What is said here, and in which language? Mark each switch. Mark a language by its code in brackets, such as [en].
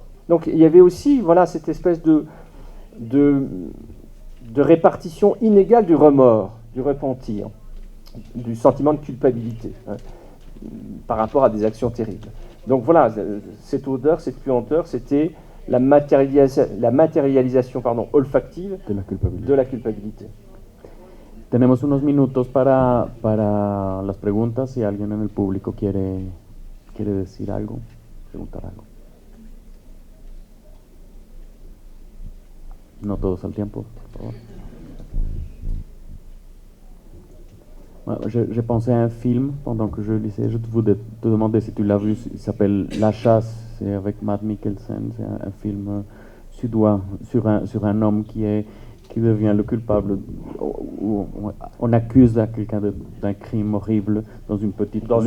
[fr] Donc il y avait aussi cette espèce de répartition inégale du remords, du repentir, du sentiment de culpabilité par rapport à des actions terribles. Donc voilà, cette odeur, cette puanteur, c'était la matérialisation olfactive de la culpabilité. [es] Tenemos unos minutos para las preguntas, si alguien en el público quiere decir algo, preguntar algo. No todos al tiempo, por favor. [fr] J'ai pensé à un film pendant que je lisais. Je voulais te demander si tu l'as vu. Il s'appelle La Chasse. C'est avec Mads Mikkelsen. C'est un film suédois sur un homme qui devient le culpable. Où on accuse quelqu'un d'un crime horrible dans une petite